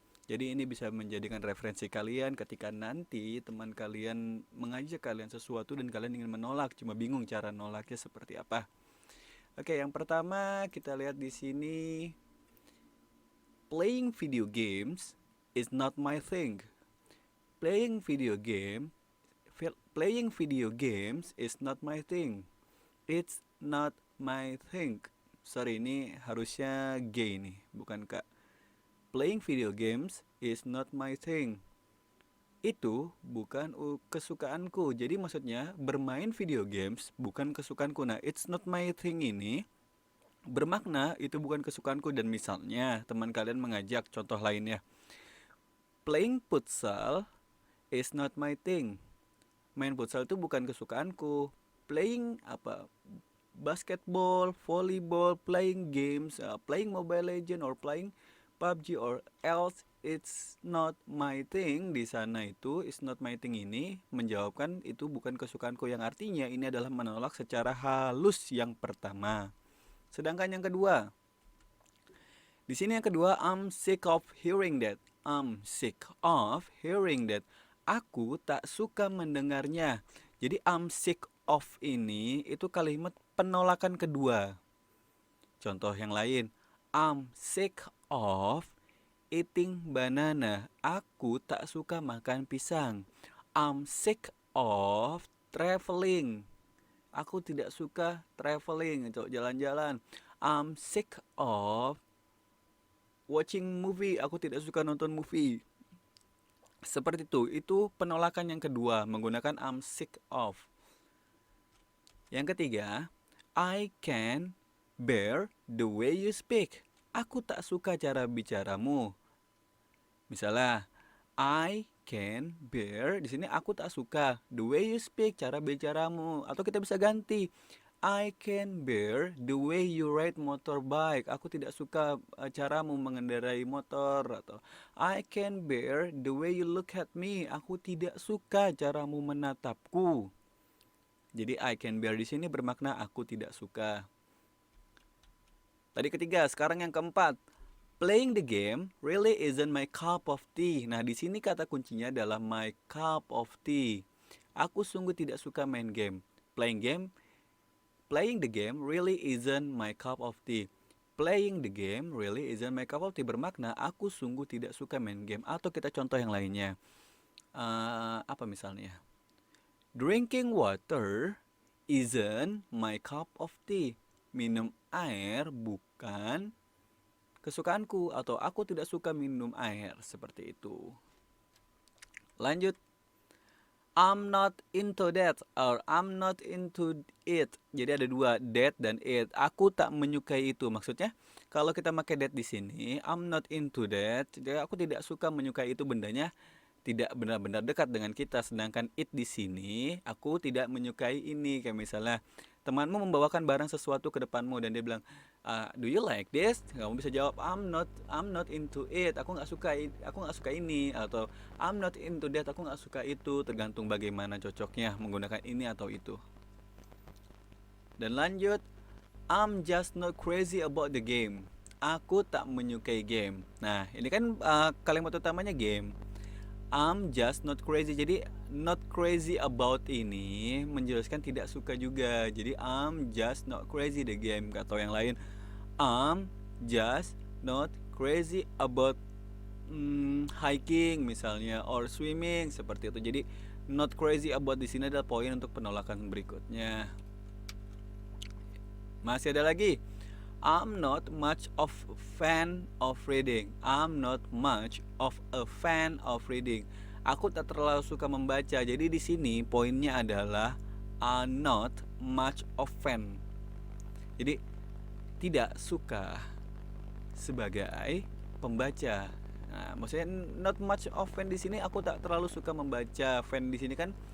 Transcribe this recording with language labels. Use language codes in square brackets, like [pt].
[id] Jadi ini bisa menjadikan referensi kalian ketika nanti teman kalian mengajak kalian sesuatu dan kalian ingin menolak, cuma bingung cara nolaknya seperti apa. Oke, yang pertama kita lihat di sini. [en] Playing video games is not my thing. Playing video game Playing video games is not my thing. It's not my thing. Sorry, [id] ini harusnya gay nih, bukan kak. [en] Playing video games is not my thing. [id] Itu bukan kesukaanku. Jadi maksudnya bermain video games bukan kesukaanku. Nah, [en] it's not my thing [id] ini bermakna itu bukan kesukaanku. Dan misalnya teman kalian mengajak, contoh lainnya, [en] playing futsal is not my thing. [id] Main futsal itu bukan kesukaanku. [en] Playing basketball, volleyball, playing games, playing Mobile Legend or playing PUBG or else it's not my thing. [id] Di sana itu [en] is not my thing [id] ini menjawabkan itu bukan kesukaanku, yang artinya ini adalah menolak secara halus yang pertama. Sedangkan yang kedua, di sini yang kedua, [en] I'm sick of hearing that. I'm sick of hearing that. [id] Aku tak suka mendengarnya. Jadi [en] I'm sick of [id] ini itu kalimat penolakan kedua. Contoh yang lain, [en] I'm sick of eating banana. [id] Aku tak suka makan pisang. [en] I'm sick of traveling. [id] Aku tidak suka traveling, jalan-jalan. [en] I'm sick of watching movie. [id] Aku tidak suka nonton movie. Seperti itu penolakan yang kedua menggunakan [en] I'm sick of. [id] Yang ketiga, [en] I can bear the way you speak. [id] Aku tak suka cara bicaramu. Misalnya, [en] I can bear, [id] di sini aku tak suka [en] the way you speak, [id] cara bicaramu. Atau kita bisa ganti, [en] I can bear the way you ride motorbike. [id] Aku tidak suka caramu mengendarai motor. [en] Atau I can bear the way you look at me. [id] Aku tidak suka caramu menatapku. Jadi [en] I can bear [id] di sini bermakna aku tidak suka. Tadi ketiga, sekarang yang keempat. [en] Playing the game really isn't my cup of tea. [id] Nah, di sini kata kuncinya adalah [en] my cup of tea. [id] Aku sungguh tidak suka main game. [en] Playing the game really isn't my cup of tea. Playing the game really isn't my cup of tea [id] bermakna aku sungguh tidak suka main game. Atau kita contoh yang lainnya. Apa misalnya? [en] Drinking water isn't my cup of tea. [id] Minum air bukan kesukaanku, atau aku tidak suka minum air, seperti itu. Lanjut. [en] I'm not into that or I'm not into it. [id] Jadi ada dua, that dan it. Aku tak menyukai itu. Maksudnya kalau kita pakai that di sini, [en] I'm not into that. [id] Jadi aku tidak suka menyukai itu, bendanya tidak benar-benar dekat dengan kita. Sedangkan it di sini, aku tidak menyukai ini. Kayak misalnya temanmu membawakan barang sesuatu ke depanmu dan dia bilang, [en] do you like this? [id] Kamu bisa jawab, [en] I'm not into it. [id] Aku nggak suka ini. Atau [en] I'm not into that. [id] Aku nggak suka itu. Tergantung bagaimana cocoknya menggunakan ini atau itu. Dan lanjut, [en] I'm just not crazy about the game. [id] Aku tak menyukai game. Nah, ini kan kalimat utamanya game. [en] I'm just not crazy. [id] Jadi [en] not crazy about [id] ini menjelaskan tidak suka juga. Jadi [en] I'm just not crazy the game. [id] Atau yang lain, [en] I'm just not crazy about hiking [id] misalnya, [en] or swimming, [id] seperti itu. Jadi [en] not crazy about [id] di sini adalah poin untuk penolakan berikutnya. Masih ada lagi. [en] I'm not much of a fan of reading. I'm not much of a fan of reading. [id] Aku tak terlalu suka membaca. Jadi di sini poinnya adalah [en] not much of fan. [id] Jadi tidak suka sebagai pembaca. Nah, maksudnya [en] not much of fan [id] di sini aku tak terlalu suka membaca. Fan di sini kan